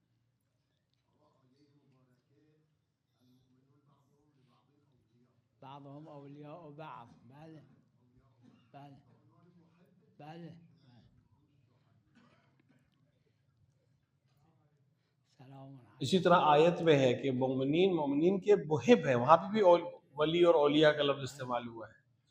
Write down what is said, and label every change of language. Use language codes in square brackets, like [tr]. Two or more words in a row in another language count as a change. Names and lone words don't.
[ar] بعضهم اولیاء بعض [fa] بله بله بله سلام علیکم [ur] اسی طرح آیت میں ہے کہ مومنین کے محب ہیں، وہاں پہ بھی ولی اور اولیاء کا لفظ استعمال ہوا ہے۔